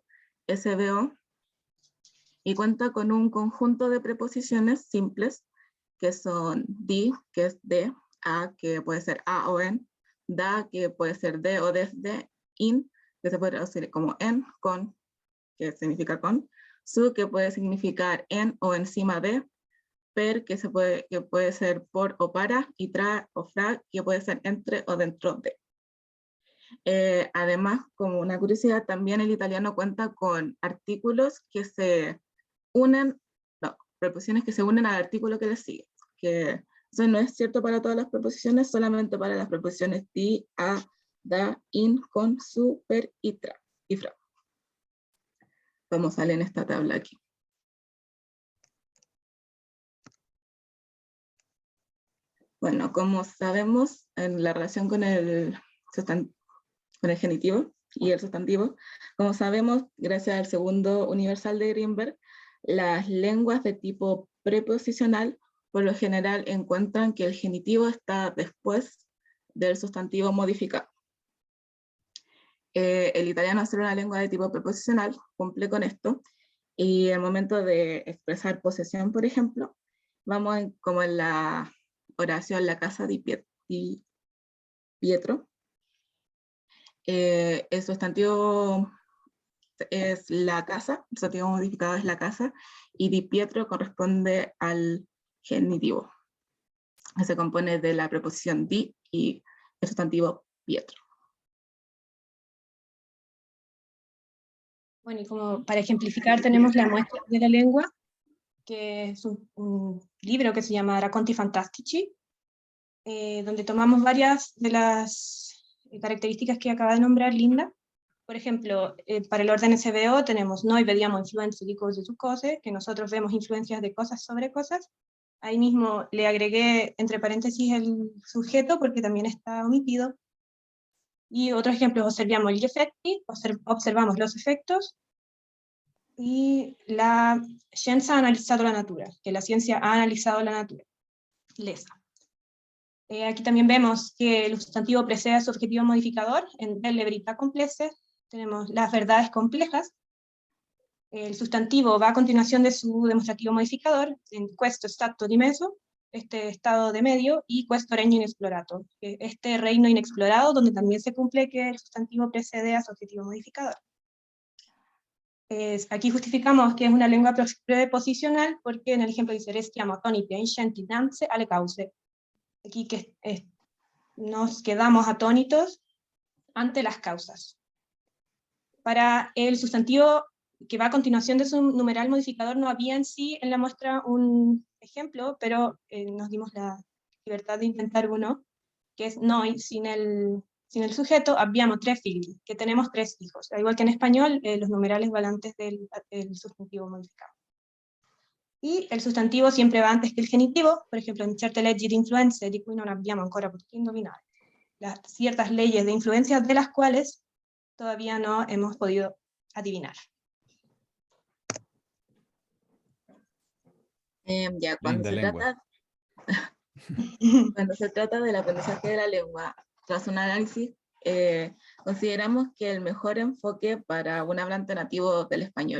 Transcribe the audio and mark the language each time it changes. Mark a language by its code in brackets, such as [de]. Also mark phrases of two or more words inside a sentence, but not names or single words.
[es] SVO, y cuenta con un conjunto de preposiciones simples, que son di, que es de, a, que puede ser a o en, da, que puede ser de o desde, in, que se puede traducir como en, con, que significa con, su, que puede significar en o encima de, per, que puede ser por o para, y tra o fra, que puede ser entre o dentro de. Además, como una curiosidad, también el italiano cuenta con artículos que se unen, preposiciones que se unen al artículo que le sigue, que eso no es cierto para todas las preposiciones, solamente para las preposiciones di, a, da, in, con, su, per y tra, y fra. Como sale en esta tabla aquí. Bueno, como sabemos, en la relación con el genitivo y el sustantivo, como sabemos, gracias al segundo universal de Greenberg, las lenguas de tipo preposicional por lo general encuentran que el genitivo está después del sustantivo modificado. El italiano, al ser una lengua de tipo preposicional, cumple con esto, y al momento de expresar posesión, por ejemplo, vamos como en la oración [it] La casa di Pietro. [es] El sustantivo es la casa, el sustantivo modificado es la casa, y di Pietro corresponde al genitivo. Se compone de la preposición di y el sustantivo Pietro. Bueno, y como para ejemplificar tenemos la muestra de la lengua, que es un libro que se llama Racconti Fantastici, donde tomamos varias de las características que acaba de nombrar Linda. Por ejemplo, para el orden SVO tenemos [it] noi vediamo influenze di cose su cose, [es] que nosotros vemos influencias de cosas sobre cosas. Ahí mismo le agregué entre paréntesis el sujeto porque también está omitido. Y otro ejemplo, [it] observiamo gli effetti, [es] observamos los efectos. Y [it] la scienza ha analizado la natura, [es] que la ciencia ha analizado la naturaleza. Aquí también vemos que el sustantivo precede a su objetivo modificador, en [it] delle verità complesse, [es] tenemos las verdades complejas. El sustantivo va a continuación de su demostrativo modificador, en [it] questo stato di meso, [es] este estado de medio, y [it] questo regno inexplorato, [es] este reino inexplorado donde también se cumple que el sustantivo precede a su adjetivo modificador. Aquí justificamos que es una lengua preposicional porque en el ejemplo dice [it] restiamo attoniti e inscienti dinanzi alle cause. [es] Aquí que nos quedamos atónitos ante las causas. Para el sustantivo que va a continuación de su numeral modificador no había en sí en la muestra un ejemplo, pero nos dimos la libertad de inventar uno, que es noi, sin el sujeto, [it] abbiamo tre figli, [es] que tenemos 3 hijos. Al igual que en español, los numerales van antes del sustantivo modificado. Y el sustantivo siempre va antes que el genitivo, por ejemplo, en [it] certe leggi di influenze di cui non abbiamo ancora potuto indovinare. [es] Las ciertas leyes de influencia de las cuales todavía no hemos podido adivinar. Ya, cuando Linda se lengua. cuando se trata del aprendizaje de la lengua, tras un análisis, consideramos que el mejor enfoque para un hablante nativo del español,